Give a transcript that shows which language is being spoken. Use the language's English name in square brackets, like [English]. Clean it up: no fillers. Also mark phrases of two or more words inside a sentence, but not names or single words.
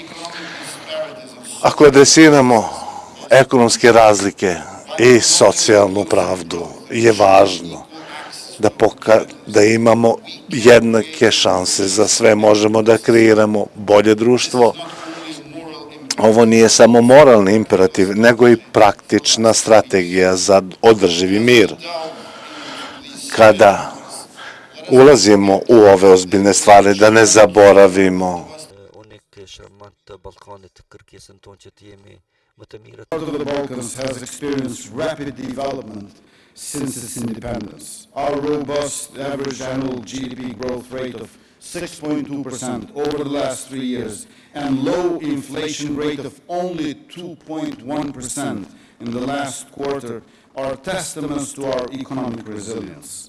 [Serbian] Ako adresiramo ekonomske razlike i socijalnu pravdu, je važno da imamo jednake šanse za sve, možemo da kreiramo bolje društvo. Ovo nije samo moralni imperativ, nego i praktična strategija za održivi mir. Kada ulazimo u ove ozbiljne stvari, da ne zaboravimo [English] Part of the Balkans has experienced rapid development since its independence. Our robust average annual GDP growth rate of 6.2% over the last 3 years and low inflation rate of only 2.1% in the last quarter are testaments to our economic resilience.